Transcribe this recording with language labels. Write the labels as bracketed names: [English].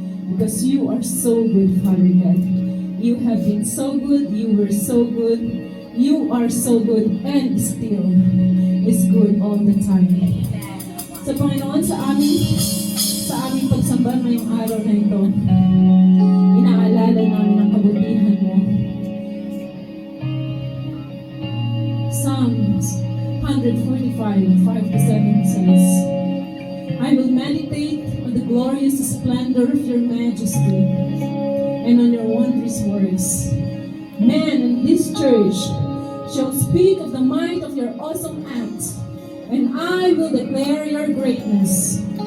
[English] Because you are so good, Father God. You have been so good, you were so good, you are so good, and still is good all the time. [Filipino] Sa Panginoon, sa aming pagsamba ngayong araw na ito, inaalala namin ang kabutihan mo. [English] Psalms 145, 5-7 says, I will meditate on the glorious splendor of your majesty and on your wondrous works. Man in this church shall speak of the might of your awesome acts, and I will declare your greatness.